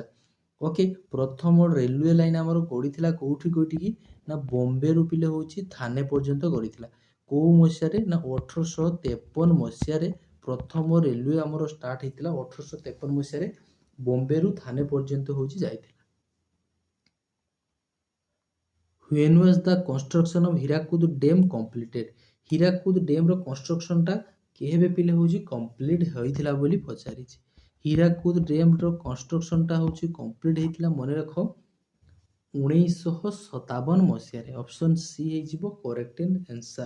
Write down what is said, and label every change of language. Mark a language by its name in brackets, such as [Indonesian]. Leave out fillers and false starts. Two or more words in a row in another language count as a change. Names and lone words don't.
[Odia] ଓକେ, ପ୍ରଥମ [English] railway line [Odia] ଆମର ଗଡ଼ିଥିଲା କେଉଁଠିକି ନା ବମ୍ବେରୁ ପିଲେ ହେଉଛି ଥାନେ ପର୍ଯ୍ୟନ୍ତ ଗଡ଼ିଥିଲା। କେଉଁ ମସିହାରେ ନା 1853 ମସିହାରେ ପ୍ରଥମ ରେଲୱେ ଆମର ଷ୍ଟାର୍ଟ ହେଇଥିଲା। 1853 ମସିହାରେ ବମ୍ବେରୁ ଥାନେ ପର୍ଯ୍ୟନ୍ତ ହେଉଛି ଯାଇଥିଲା। [English] When was the construction of ହୀରାକୁଦ ଡ୍ୟାମ୍ completed? [Odia] ହୀରାକୁଦ ଡ୍ୟାମ୍ର କନଷ୍ଟ୍ରକ୍ସନଟା କେବେ ପିଲେ ହେଉଛି କମ୍ପ୍ଲିଟ୍ ହୋଇଥିଲା ବୋଲି ପଚାରିଛି। ହୀରାକୁଦ ଡ୍ୟାମ୍ର କନଷ୍ଟ୍ରକ୍ସନଟା ହେଉଛି କମ୍ପ୍ଲିଟ୍ ହେଇଥିଲା ମନେ ରଖ 1957 ମସିହାରେ। [English] option C ହେଇଯିବ correct answer.